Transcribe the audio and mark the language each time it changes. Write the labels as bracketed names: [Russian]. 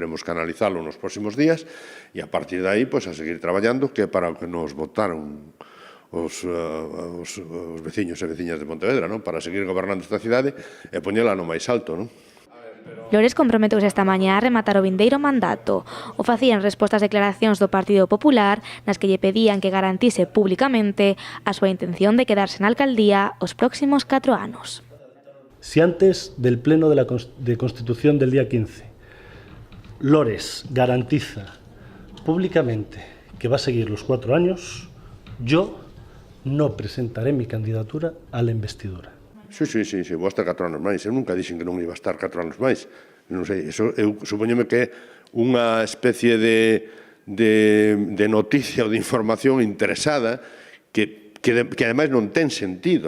[Galician] Teremos que analizalo nos próximos días e a partir de aí, a seguir traballando, que para o que nos votaron os veciños e veciñas de Pontevedra, para seguir gobernando esta cidade e poñela no máis alto. Lores comprometeuse esta mañá a rematar o vindeiro mandato. O facía en resposta ás declaracións do Partido Popular, nas que lle pedían que garantise públicamente a súa intención de quedarse na alcaldía os próximos 4 anos. [Spanish] Si antes del pleno de Constitución del día 15, Lores garantiza públicamente que va a seguir los 4 años, yo no presentaré mi candidatura a la investidura. [Galician] Sí, vou estar 4 anos máis. Eu nunca dixen que non iba a estar 4 anos máis. Non sei, eu supoñome que é unha especie de noticia ou de información interesada que ademais non ten sentido.